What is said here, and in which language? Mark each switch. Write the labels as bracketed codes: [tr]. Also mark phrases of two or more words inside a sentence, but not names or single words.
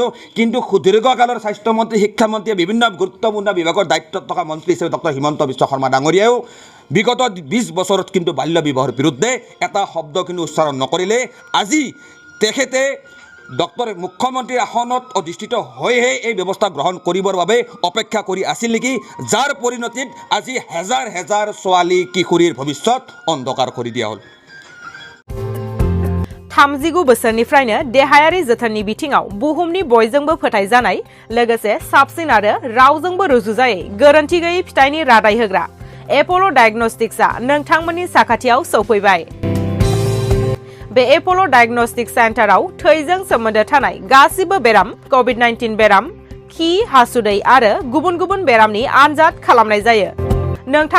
[as] কিন্তু সুদীৰ্ঘকালৰ স্বাস্থ্যমন্ত্ৰী, শিক্ষামন্ত্ৰীয়ে বিভিন্ন গুৰুত্বপূৰ্ণ বিভাগৰ দায়িত্বত থকা মন্ত্ৰী হিচাপে ডক্টৰ হিমন্ত বিশ্ব শৰ্মা ডাঙৰীয়াও বিগত 20 বছৰত কিন্তু বাল্য বিবাহৰ বিৰুদ্ধে এটা শব্দ কিন্তু উচ্চাৰণ নকৰিলে। আজি তেখেতে মুখ্যমন্ত্ৰীৰ আসনত অধিষ্ঠিত হৈহে এই ব্যৱস্থা গ্ৰহণ কৰিবৰ বাবে অপেক্ষা কৰি আছিল নেকি? যাৰ পৰিণতিত আজি হাজাৰ ছোৱালী কিশোৰীৰ ভৱিষ্যত অন্ধকাৰ কৰি দিয়া হ'ল। [brx] 39 बोसोरनिफ्रायनो देहायारि जोथोननि बिथिङाव बुहुमनि बयजोंबो फोथायजानाय लोगोसे साबसिन आरो रावजोंबो रुजुजायै गोरोन्थि गैयै फिथाइनि रादाय होग्रा एप'ल' डायग्नोस्टिक्सआ नोंथांमोननि साखाथियाव सौफैबाय। बे एप'ल' डायग्नोस्टिक सेन्टाराव थैजों सोमोन्दो थानाय गासिबो बेराम, कोविड-19 बेराम, खि, हासुदै आरो गुबुन गुबुन बेरामनि आनजाद खालामनाय जायो।